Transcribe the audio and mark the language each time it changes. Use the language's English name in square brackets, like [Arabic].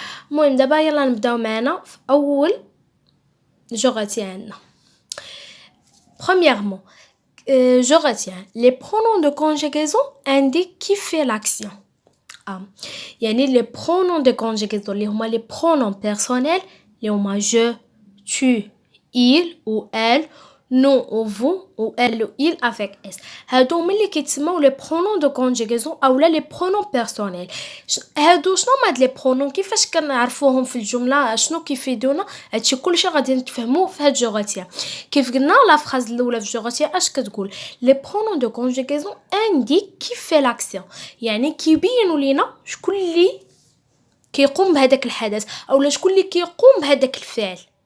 [Arabic] المهم دابا يلا نبداو معنا في اول جو غاتيان عندنا. [French] Premièrement, je retiens les pronoms de conjugaison indiquent qui fait l'action. [Arabic] يعني [French] les pronoms de conjugaison [Arabic] اللي هما [French] les pronoms personnels اللي هما je, tu, il ou elle, nous ou vous ou elle ou il avec s. [Arabic] هادو هما اللي كيتسموا [French] les pronoms de conjugaison [Arabic] اولا [French] les pronoms personnels. [Arabic] هادو شنو هما هاد [French] les pronoms [Arabic] كيفاش كنعرفوهم في الجمله شنو كيفيدونا؟ هادشي كلشي غادي نتفهموه في هاد جوغاتيا. كيف قلنا لا فراز الاولى في جوغاتيا اش كتقول؟ [French] les pronoms de conjugaison indiquent qui fait l'action، [Arabic] يعني كيبينوا لينا شكون اللي كيقوم بهذاك الحدث اولا شكون اللي كيقوم بهذاك الفعل.